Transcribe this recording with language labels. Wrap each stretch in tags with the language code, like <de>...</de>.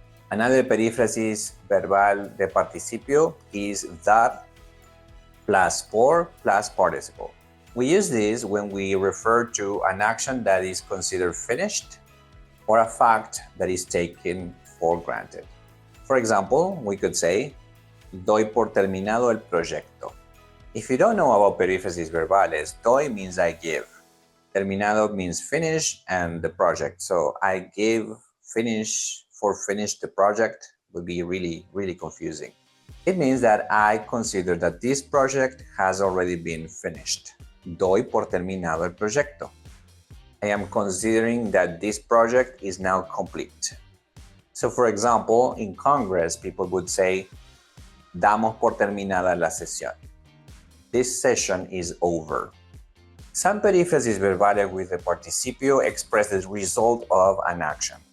<en>Another</en> <es>perífrasis verbal de participio</es> <en>is dar plus por plus participle. We use this when we refer to an action that is considered finished or a fact that is taken for granted. For example, we could say,</en> <es>doy por terminado el proyecto.</es> <en>If you don't know about perífrasis verbales, doy means I give. Terminado means finish and the project. So I give, finish the project would be really confusing. It means that I consider that this project has already been finished.</en> <es>Doy por terminado el proyecto.</es> <en>I am considering that this project is now complete. So for example, in Congress, people would say,</en> <es>damos por terminada la sesión.</es> <en>This session is over. Some perífrasis verbales with the participio express the result of an action.</en>